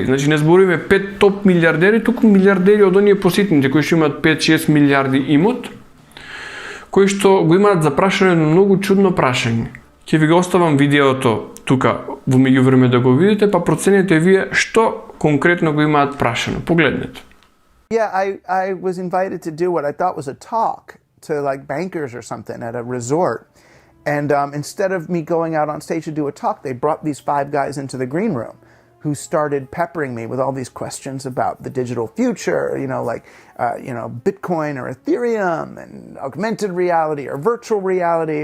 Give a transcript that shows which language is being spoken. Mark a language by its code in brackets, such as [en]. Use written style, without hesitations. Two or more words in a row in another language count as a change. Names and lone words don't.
[mk] Значи не збориме 5 топ милиардери, туку милиардери од оние поситните кои што имаат 5-6 милиарди имот, кои што го имаат за прашање на многу чудно прашање. Ќе ви го оставам видеото тука во меѓувреме да го видите, па проценете вие што конкретно го имаат прашано. Погледнете. [en] Yeah, I was invited to do what I thought was a talk to like bankers or something at a resort. And instead of me going out on stage to do a talk, they brought these 5 guys into the green room who started peppering me with all these questions about the digital future, Bitcoin or Ethereum and augmented reality or virtual reality.